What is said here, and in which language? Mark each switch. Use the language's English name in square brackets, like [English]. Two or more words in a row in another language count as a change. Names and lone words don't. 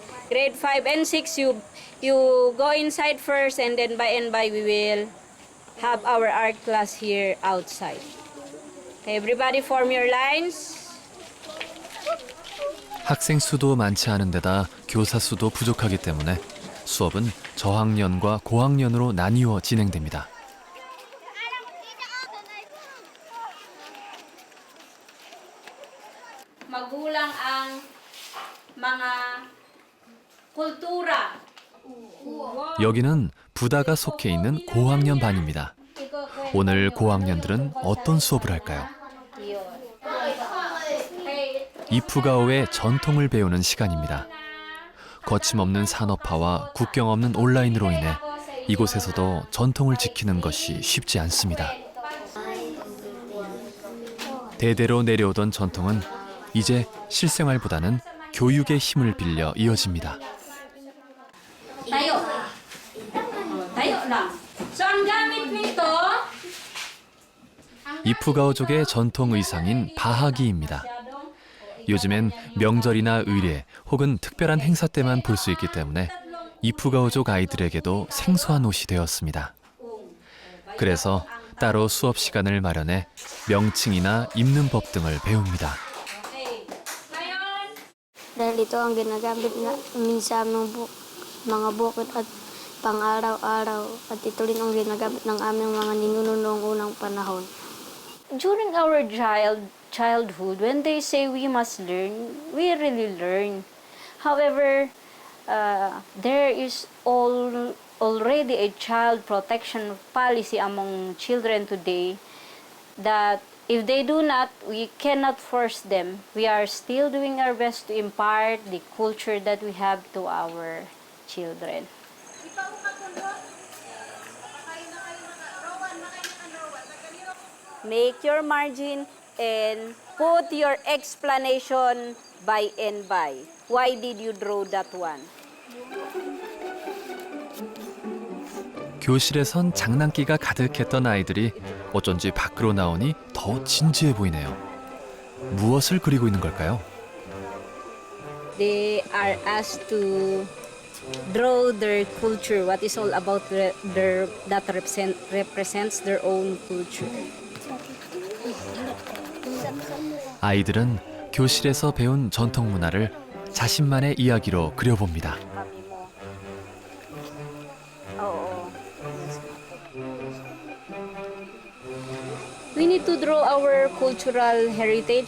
[English] grade 5 and 6, you go inside first, and then by and by we will have our art class here outside. Okay, everybody form your lines. [Korean] 학생 수도 많지 않은 데다 교사 수도 부족하기 때문에 수업은 저학년과 고학년으로 나뉘어 진행됩니다. [Filipino] Magulang ang mga kultura. [Korean] 여기는 부다가 속해 있는 고학년 반입니다. 오늘 고학년들은 어떤 수업을 할까요? 이프가오의 전통을 배우는 시간입니다. 거침없는 산업화와 국경 없는 온라인으로 인해 이곳에서도 전통을 지키는 것이 쉽지 않습니다. 대대로 내려오던 전통은 이제 실생활보다는 교육의 힘을 빌려 이어집니다. [Filipino] Tayo. Tayo lang. So, ang gamit nito, [Korean] 이프가오족의 전통 의상인 바하기입니다. 요즘엔 명절이나 의례 혹은 특별한 행사 때만 볼 수 있기 때문에 이프가오족 아이들에게도 생소한 옷이 되었습니다. 그래서 따로 수업 시간을 마련해 명칭이나 입는 법 등을 배웁니다. [Filipino] Dahil ito ang ginagamit na minsan ng mga bukid at pang-araw-araw at ito rin ang ginagamit ng aming mga ninuno noong unang panahon. [English] during our childhood, when they say we must learn, we really learn. However, there is already a child protection policy among children today that if they do not, we cannot force them. We are still doing our best to impart the culture that we have to our children. Make your margin and put your explanation by and by. Why did you draw that one? [Korean] 교실에선 장난기가 가득했던 아이들이 어쩐지 밖으로 나오니 더 진지해 보이네요. 무엇을 그리고 있는 걸까요? [English] They are asked to draw their culture, what is all about that represents their own culture. [Korean] 아이들은 교실에서 배운 전통 문화를 자신만의 이야기로 그려봅니다. [English] We need to draw our cultural heritage.